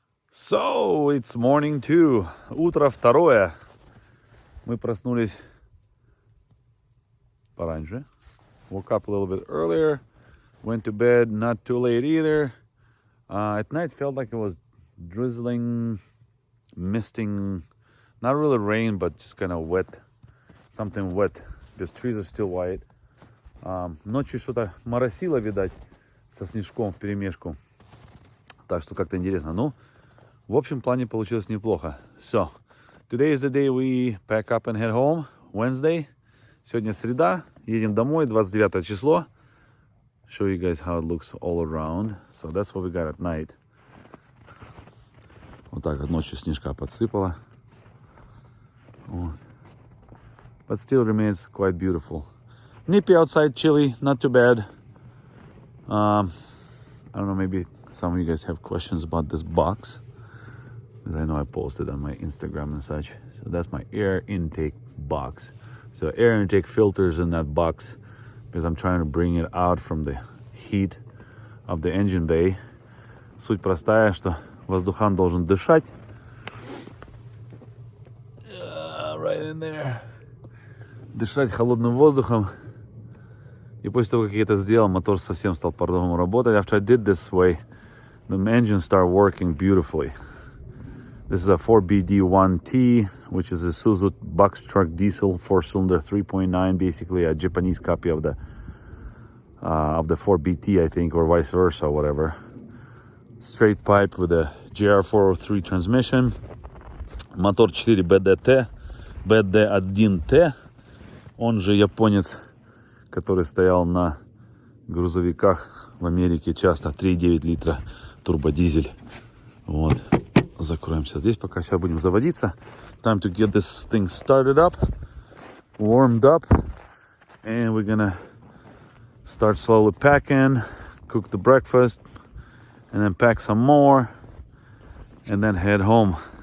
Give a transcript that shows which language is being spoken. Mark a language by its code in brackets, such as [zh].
[en] So, it's morning 2. [ru] Утро второе. Мы проснулись пораньше. [en] Woke up a little bit earlier. Went to bed not too late either. At night felt like it was drizzling, misting. Not really rain, but just kind of wet. Something wet. Because trees are still white. [ru] Ночью что-то моросило, видать, со снежком вперемешку. Так что как-то интересно. Ну, в общем плане получилось неплохо. [en] So, today is the day we pack up and head home. [ru] Wednesday. Сегодня среда. Едем домой, 29 число. [en] Show you guys how it looks all around. So that's what we got at night. [ru] Вот так вот ночью снежка подсыпала. [en] But still remains quite beautiful. Nippy outside, chilly, not too bad. I don't know, maybe some of you guys have questions about this box. Because I know I posted on my Instagram and such. So that's my air intake box. So air intake filters in that box because I'm trying to bring it out from the heat of the engine bay. [ru] Суть простая, что воздухан должен дышать. [en] Right in there. [ru] Дышать холодным воздухом И после того, как я это сделал, мотор совсем стал по-другому работать. [en] After I did this way, the engine started working beautifully. This is a 4BD1T, which is a Isuzu box truck diesel, 4-cylinder, 3.9, basically a Japanese copy of the 4BT, I think, or vice versa, whatever. Straight pipe with a GR403 transmission. [ru] Мотор 4 BD1T, он же японец, который стоял на грузовиках в Америке часто, 3,9 литра турбодизель. Вот, закроемся здесь, пока сейчас будем заводиться. [en] Time to get this thing started up, warmed up, and we're gonna start slowly packing, cook the breakfast, and then pack some more, and then head home.